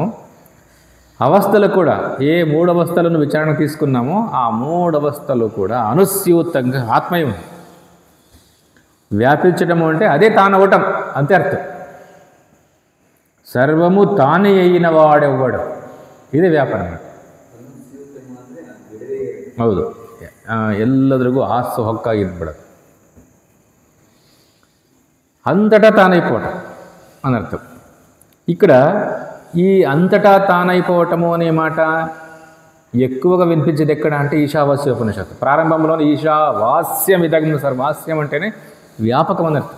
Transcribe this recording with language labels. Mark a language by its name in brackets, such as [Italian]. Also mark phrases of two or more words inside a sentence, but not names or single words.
[Telugu] అవస్థలు కూడా ఏ మూడు అవస్థలను విచారణ తీసుకున్నామో ఆ మూడు అవస్థలు కూడా అనుస్యూతంగా ఆత్మై ఉంది. వ్యాపించటము అంటే అదే తానవటం అంతే అర్థం. సర్వము తానే అయిన వాడెవ్వడు, ఇదే వ్యాపారం. [Kannada] ಹೌದು, ಎಲ್ಲರಿಗೂ ಆಸು ಹೊಕ್ಕಾಗಿದ್ಬಿಡೋದು, [Telugu] అంతటా తానైపోవటం అని అర్థం. ఇక్కడ ఈ అంతటా తానైపోవటము అనే మాట ఎక్కువగా వినిపించేది ఎక్కడ అంటే ఈశావాస్య ఉపనిషత్తు ప్రారంభంలో [Sanskrit] ఈశావాస్యం ఇదగ్న సర్వాస్యం [Telugu] అంటేనే వ్యాపకం అని అర్థం.